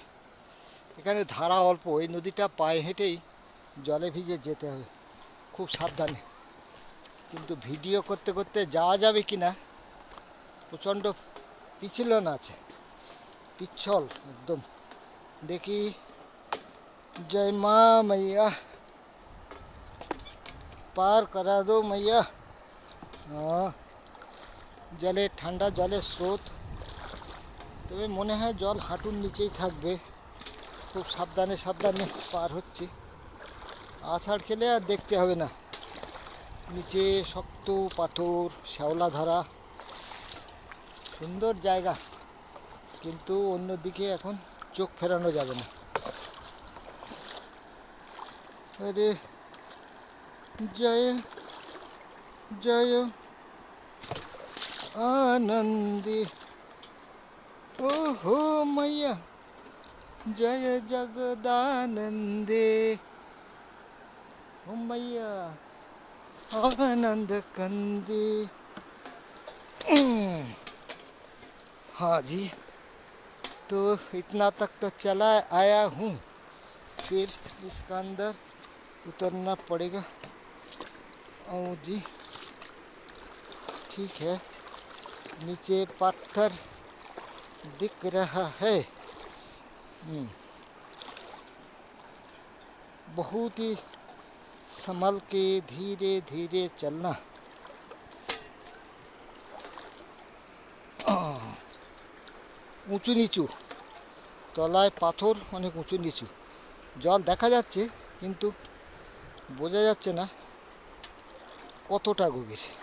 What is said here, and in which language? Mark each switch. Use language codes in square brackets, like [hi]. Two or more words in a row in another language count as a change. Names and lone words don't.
[bn] এখানে ধারা অল্প, এই নদীটা পায়ে হেঁটেই জলে ভিজে যেতে হবে, খুব সাবধানে। কিন্তু ভিডিও করতে করতে যাওয়া যাবে কি না, প্রচণ্ড পিছলন আছে, পিচ্ছল একদম। দেখি, [hi] जय माँ मैया, पार करा दो मैया। हाँ, [bn] জলে ঠান্ডা জলের স্রোত, তবে মনে হয় জল হাঁটুর নিচেই থাকবে। খুব সাবধানে সাবধানে পার হচ্ছি। আষাঢ় খেলে আর দেখতে হবে না, নিচে শক্ত পাথর, শ্যাওলা ধারা, সুন্দর জায়গা, কিন্তু অন্যদিকে এখন চোখ ফেরানো যাবে না। [hi] अरे जय जय आनंदी, ओहो मैया, जय जगदानंदे, ओ मैया आनंद कंदी। हाँ जी, तो इतना तक तो चला आया हूँ, फिर इसका अंदर उतरना पड़ेगा। और जी ठीक है, नीचे पत्थर दिख रहा है। बहुत ही संभल के धीरे धीरे चलना। [bn] উঁচু নিচু, তলায় পাথর, অনেক উঁচু নিচু, জল দেখা যাচ্ছে কিন্তু বোঝা যাচ্ছে না কতটা গভীর।